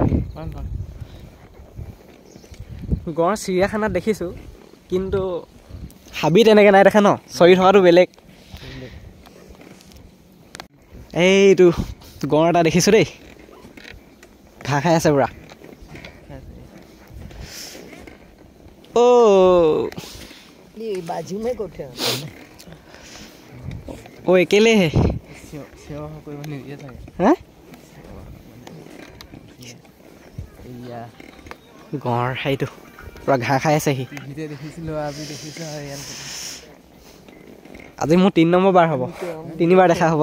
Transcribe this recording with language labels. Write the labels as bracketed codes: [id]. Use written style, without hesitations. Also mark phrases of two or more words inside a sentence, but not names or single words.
[as] গড় চিৰিয়াখানাত দেখিছোঁ কিন্তু হাবিত এনেকৈ নাই দেখা ন চৰি থকাটো বেলেগ এইটো গড় এটা দেখিছোঁ দেই ঘাঁহ খাই আছে পুৰা [hi] बाजू में कोठे ओ अकेले है [as] सेवा কৰিব নিদিয়ে থাকে হা এয়া গঁড় সেইটো পুৰা ঘাঁহ খাই আছে সি ভিডিঅ' দেখিছিলোঁ আজি দেখিছোঁ আজি মোৰ 3 নম্বৰ বাৰ হ'ব 3বাৰ দেখা হ'ব